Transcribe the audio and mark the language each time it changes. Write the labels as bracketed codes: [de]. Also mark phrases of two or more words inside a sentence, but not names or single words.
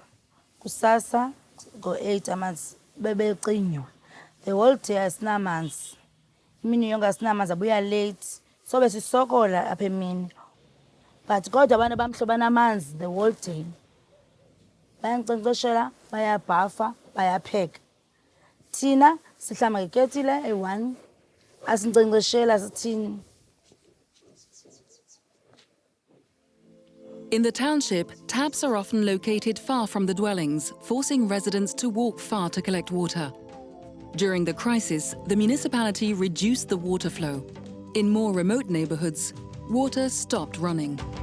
[xh] Kusasa ngo-8 amanzi bebecinywa. [en] The whole day asinamanzi. [xh] Imini yonke asinamanzi [en] abuya late. So [xh] besisokola apha emini. But kodwa abantu abamhlophe banamanzi [en] the whole day. [xh] Bayankcenkceshela, bayabhafa, bayapheka. Thina sihlamba ngeketile eyi-1. Asinkcenkceshela sithini. [en] In the township, taps are often located far from the dwellings, forcing residents to walk far to collect water. During the crisis, the municipality reduced the water flow. In more remote neighbourhoods, water stopped running.